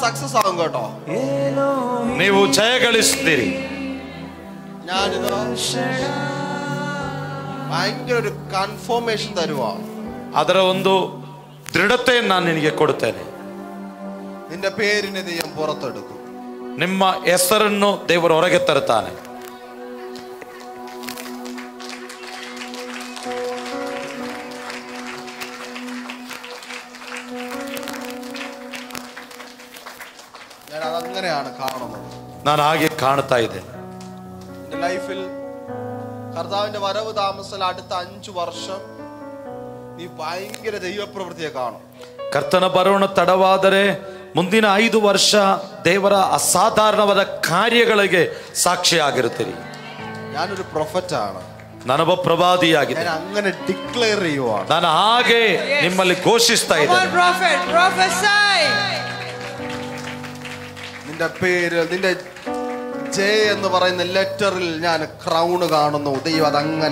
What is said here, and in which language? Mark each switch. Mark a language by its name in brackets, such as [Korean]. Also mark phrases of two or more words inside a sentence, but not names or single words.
[Malayalam] സക്സസ് ആകും കേട്ടോ. [Kannada] ನೀವು ಜಯಗಳಿಸ್ತೀರಿ. [Malayalam] ഞാനിത് ഭയങ്കര ഒരു കൺഫർമേഷൻ തരുവാ. [Kannada] ಅದರ ಒಂದು ದೃಢತೆಯನ್ನು ನಾನು ನಿನಗೆ ಕೊಡುತ್ತೇನೆ. [Malayalam] നിന്റെ പേരിനെ ദൈവം പുറത്തെടുക്കും. [Kannada] ನಿಮ್ಮ ಹೆಸರನ್ನು ದೇವರು ಹೊರಗೆ ತರುತ್ತಾನೆ. [Malayalam] ഞാൻ അതങ്ങനെയാണ് കാണുന്നത്. [Kannada] ನಾನು ಹಾಗೆ ಕಾಣ್ತಾ ಇದ್ದೇನೆ. [Malayalam] എന്റെ ലൈഫിൽ കർത്താവിന്റെ വരവ് താമസം അടുത്ത 5 വർഷം നീ ഭയങ്കര ദൈവപ്രവൃത്തിയെ കാണും. [Kannada] ಕರ್ತನ ಬರೋಣ ತಡವಾದರೆ ಮುಂದಿನ 5 ವರ್ಷ ದೇವರ ಅಸಾಧಾರಣವಾದ ಕಾರ್ಯಗಳಿಗೆ ಸಾಕ್ಷಿಯಾಗಿರುತ್ತೀರಿ. [Malayalam] ഞാനൊരു പ്രൊഫറ്റ് ആണ്. [Kannada] ನಾನೊಬ್ಬ ಪ್ರವಾದಿಯಾಗಿದ್ದೇನೆ. [Malayalam] ഞാൻ അങ്ങനെ ഡിക്ലെയർ ചെയ്യുവാണ്. [Kannada] ನಾನು ಹಾಗೆ ನಿಮ್ಮಲ್ಲಿ ಘೋಷಿಸ್ತಾ ಇದ್ದೇನೆ. [Malayalam] നിന്റെ പേര്, നിന്റെ ജെ എന്ന് പറയുന്ന ലെറ്ററിൽ ഞാൻ ക്രൗൺ കാണുന്നു. ദൈവം അതങ്ങനെ